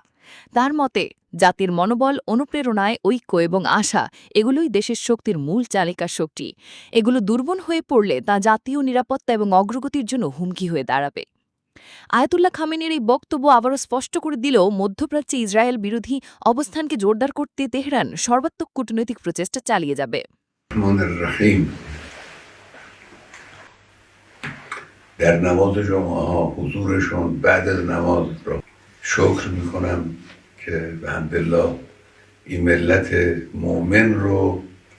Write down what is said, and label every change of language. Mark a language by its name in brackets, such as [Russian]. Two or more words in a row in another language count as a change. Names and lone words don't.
[Bangla] তার মতে, জাতির মনোবল, অনুপ্রেরণায় ঐক্য এবং আশা, এগুলোই দেশের শক্তির মূল চালিকা শক্তি। এগুলো দুর্বল হয়ে পড়লে তা জাতীয় নিরাপত্তা এবং অগ্রগতির জন্য হুমকি হয়ে দাঁড়াবে। আয়াতুল্লাহ খামেনির এই বক্তব্য আবারও স্পষ্ট করে দিলেও মধ্যপ্রাচ্যে ইসরায়েল বিরোধী অবস্থানকে জোরদার করতে তেহরান সর্বাত্মক কূটনৈতিক প্রচেষ্টা চালিয়ে যাবে। [Arabic] الرحمن الرحیم [Persian] در نماز جمعه ها حضورشون بعد از نماز را شکر میکنم که به حمدالله این ملت مؤمن رو